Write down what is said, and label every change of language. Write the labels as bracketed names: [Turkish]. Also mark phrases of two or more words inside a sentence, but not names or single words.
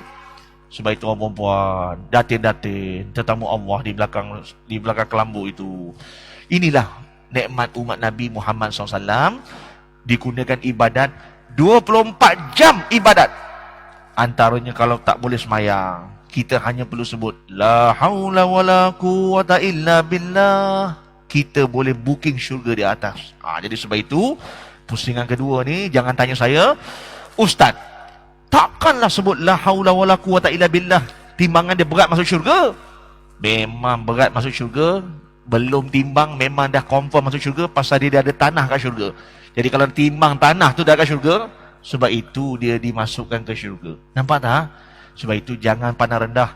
[Malay] Sebab itu orang perempuan, datin-datin, tetamu Allah di belakang kelambu itu. Inilah nikmat umat Nabi Muhammad SAW. Digunakan ibadat 24 jam ibadat. Antaranya kalau tak boleh semayang, kita hanya perlu sebut [Arabic] لا حول ولا قوة إلا بالله. [Malay] Kita boleh booking syurga di atas. Jadi sebab itu, pusingan kedua ni jangan tanya saya, Ustaz, takkanlah sebut [Arabic] لا حول ولا قوة إلا بالله, [Malay] timbangan dia berat masuk syurga? Memang berat masuk syurga. Belum timbang memang dah confirm masuk syurga, pasal dia ada tanah kat syurga. Jadi kalau timbang tanah tu dah kat syurga, sebab itu dia dimasukkan ke syurga. Nampak tak? Sebab itu jangan pandang rendah.